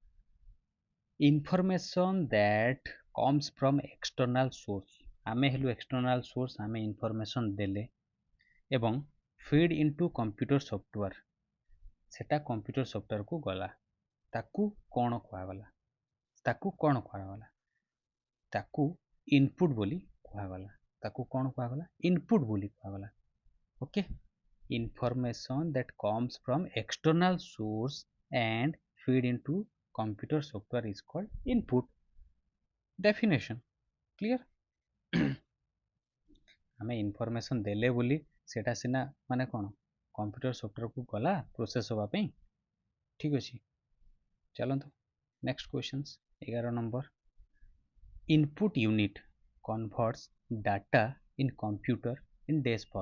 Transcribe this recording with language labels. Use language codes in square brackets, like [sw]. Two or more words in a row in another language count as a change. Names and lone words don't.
[en] information that comes from external source, [or] ଆମେ ହେଲୁ [en] external source, [or] ଆମେ ଇନଫର୍ମେସନ୍ ଦେଲେ ଏବଂ [en] feed into computer software, [or] ସେଟା [en] computer softwareକୁ [or] ଗଲା, ତାକୁ କ'ଣ କୁହାଗଲା? ତାକୁ କ'ଣ କୁହାଗଲା? ତାକୁ ଇନପୁଟ୍ ବୋଲି କୁହାଗଲା। ତାକୁ କ'ଣ କୁହାଗଲା? ଇନପୁଟ୍ ବୋଲି କୁହାଗଲା। [en] ଓକେ, information that comes from external source and feed into computer software is called input. Definition clear? [or] ଆମେ ଇନଫର୍ମେସନ୍ ଦେଲେ ବୋଲି ସେଟା ସିନା ମାନେ କ'ଣ [en] computer softwareକୁ [or] ଗଲା ପ୍ରୋସେସ୍ ହେବା ପାଇଁ। ଠିକ୍ ଅଛି, ଚାଲନ୍ତୁ [en] next questions [or] 11 ନମ୍ବର। [en] input unit converts data in computer in this form.